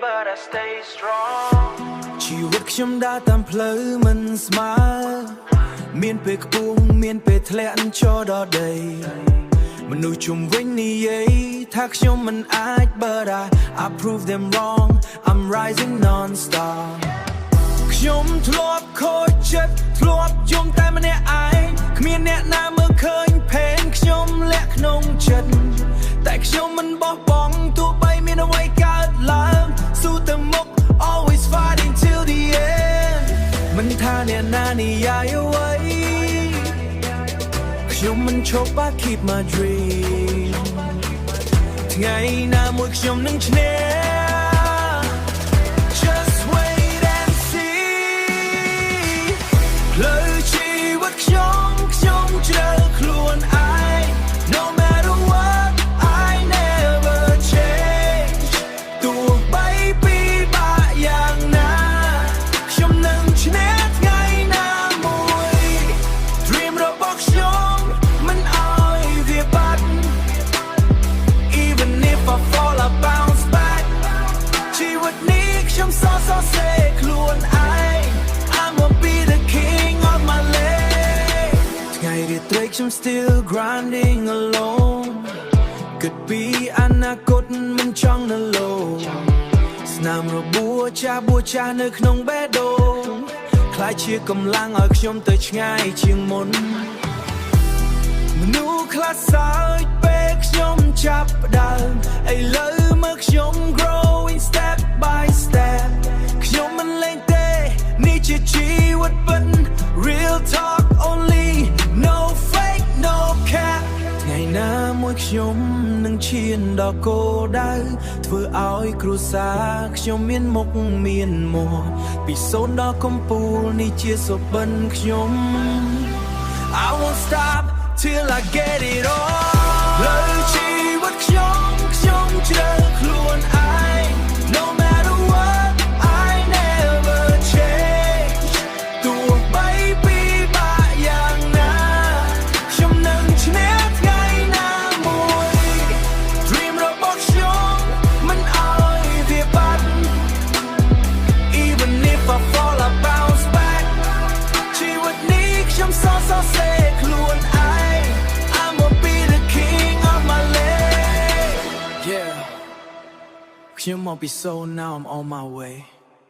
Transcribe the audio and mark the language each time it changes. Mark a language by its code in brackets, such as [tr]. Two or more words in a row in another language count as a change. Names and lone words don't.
[en] I stay strong [km] ชีវិតខ្ញុំដើរតាមផ្លូវមិនស្មើមានពេលខ្ពស់មានពេលធ្លាក់ចូលដល់ដីមនុស្សជុំវិញ និយាយថាខ្ញុំមិនអាច [en] but I prove them wrong I'm rising non-stop [km] ខ្ញុំធ្លាប់ខូចចិត្តធ្លាប់យំតែម្នាក់ឯងគ្មានអ្នកណាមើលឃើញផេនខ្ញុំលាក់ក្នុងចិត្តតែខ្ញុំមិនបោះបង់ទោះបីមានអ្វីកើតឡើងស៊ូទៅមុខ [en] always fighting till the end [km] មិនថាអ្នកណានិយាយអ្វី ខ្ញុំមិនឈប់ [en] I keep my dream [km] ថ្ងៃណាមួយខ្ញុំនឹងឈ្នះ [en] Just wait and see [km] ផ្លូវជីវិតខ្ញុំជ្រើខ្លួនឯង [en] No matter what I never change [km] ទោះបីពិបាកយ៉ាងណាខ្ញុំនឹងឈ្នះថ្ងៃណាមួយ Dream របស់ខ្ញុំមិនអោ យវាបាត់ [en] Even if I fall I bounce back [km] ជីវិតនេះខ្ញុំសរសេរខ្លួនឯង [en] I'ma be the king of my lane [km] ថ្ងៃរាត្រីខ្ញុំ [en] still grinding alone [km] គិតពីអនាគតមិនចង់នៅលោស្នាមរបួសចាស់នៅក្នុងបេះដូងខ្លាចជាកម្លាំងឲ្យខ្ញុំទៅឆ្ងាយជាងមុន មនុស្សខ្លះសើចពេលខ្ញុំចាប់ផ្ដើមឥឡូវមើលខ្ញុំ [en] growing step by step [km] ខ្ញុំមិនលេងទេនេះជាជីវិតពិត [en] real talk only no fake no cap [km] ថ្ងៃ ណាមួយខ្ញុំនឹងឈានដល់គោលដៅធ្វើឲ្យគ្រួសារខ្ញុំមានមុខមានមា ត់ពីសូន្យដល់កំពូលនេះជាសុបិនខ្ញុំ [en] I won't stop till I get it all [km] ផ្លូវជីវិតខ្ញុំជ្រើខ្លួនឯង [en] No matter what I never change [km] ទោះបីពិបាកយ៉ាងណាខ្ញុំនឹងឈ្នះថ្ងៃណាមួយ Dream របស់ខ្ញុំមិនអោយវាបាត់ [en] Even if I fall I bounce back [km] ជីវិតនេះខ្ញុំសរសេរខ្លួនឯង [en] I'ma be the king of my lane Yeah [km] ខ្ញុំមកពី [en] soul now I'm on my way